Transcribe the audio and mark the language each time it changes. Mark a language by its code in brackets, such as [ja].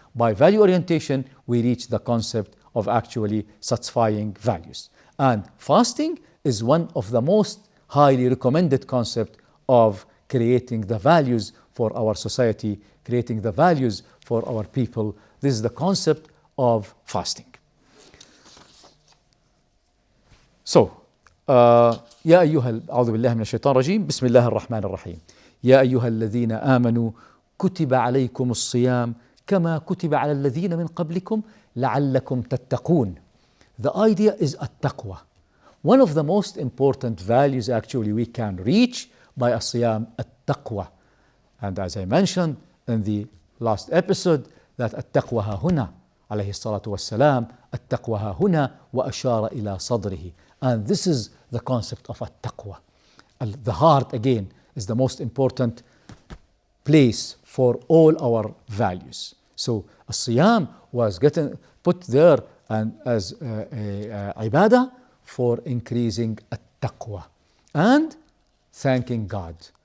[en] By value orientation, we reach the concept of actually satisfying values. And fasting is one of the most highly recommended concept of creating the values for our society, creating the values for our people. This is the concept of fasting. [ar] So, يا أيها أعوذ بالله من الشيطان الرجيم بسم الله الرحمن الرحيم يا أيها الذين آمنوا كتب عليكم الصيام كما كتب على الذين من قبلكم لعلكم تتقون. [en] The idea is التقوى. One of the most important values actually we can reach by الصيام التقوى. And as I mentioned in the last episode, that [ar] التقوى ها هنا عليه الصلاة والسلام التقوى ها هنا وأشار إلى صدره. [en] And this is the concept of التقوى. The heart again is the most important place for all our values. So الصيام was getting put there and as a ibadah for increasing التقوى and thanking God.